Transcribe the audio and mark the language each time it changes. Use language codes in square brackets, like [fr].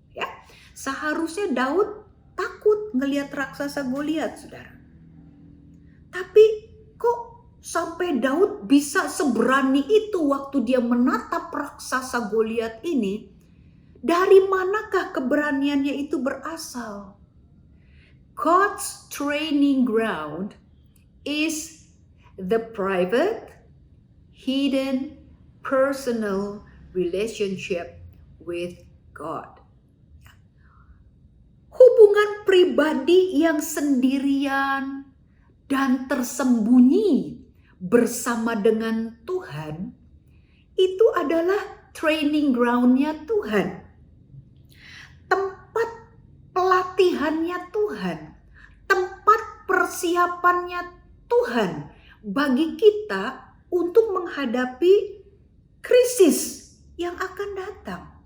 [id] Ya, seharusnya Daud takut ngelihat raksasa Goliat, saudara. Tapi kok sampai Daud bisa seberani itu waktu dia menatap raksasa Goliat ini? Dari manakah keberaniannya itu berasal? [en] God's training ground is the private, hidden, personal relationship with God. [id] Hubungan pribadi yang sendirian dan tersembunyi bersama dengan Tuhan itu adalah training ground-nya Tuhan. Tempat pelatihannya Tuhan, tempat persiapannya Tuhan bagi kita untuk menghadapi krisis yang akan datang.